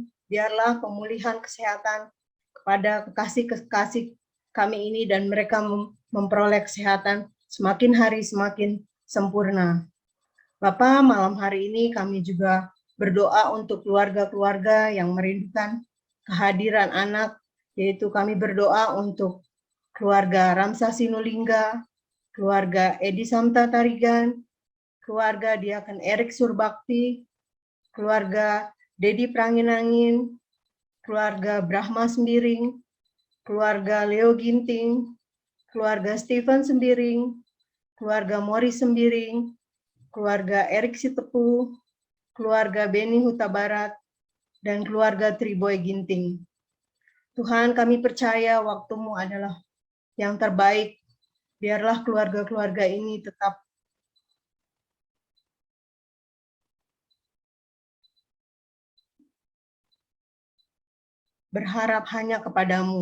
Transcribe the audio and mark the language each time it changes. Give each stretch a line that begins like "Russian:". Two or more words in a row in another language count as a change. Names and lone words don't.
Indonesian: Biarlah pemulihan kesehatan kepada kekasih-kekasih kami ini dan mereka memperoleh kesehatan semakin hari semakin sempurna. Bapa, malam hari ini kami juga berdoa untuk keluarga-keluarga yang merindukan kehadiran anak, yaitu kami berdoa untuk keluarga Ramsa Sinulingga, keluarga Edi Samta Tarigan, keluarga Diaken Erik Surbakti, keluarga Dedi Pranginangin, keluarga Brahma Sembiring, keluarga Leo Ginting, keluarga Stephen Sembiring, keluarga Morris Sembiring, keluarga Erik Sitepu, keluarga Beni Huta Barat, dan keluarga Triboy Ginting. Tuhan, kami percaya waktu-Mu adalah yang terbaik. Biarlah keluarga-keluarga ini tetap berharap hanya kepada-Mu.